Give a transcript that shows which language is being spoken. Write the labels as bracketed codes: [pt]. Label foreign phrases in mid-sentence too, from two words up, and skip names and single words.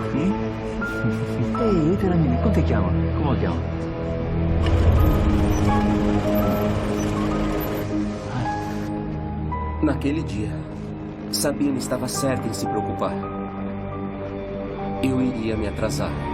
[it] Ehi, Teramini, come ti chiama? Come lo chiama? [pt] Naquele dia, Sabina estava certa em se preocupar. Eu iria me atrasar.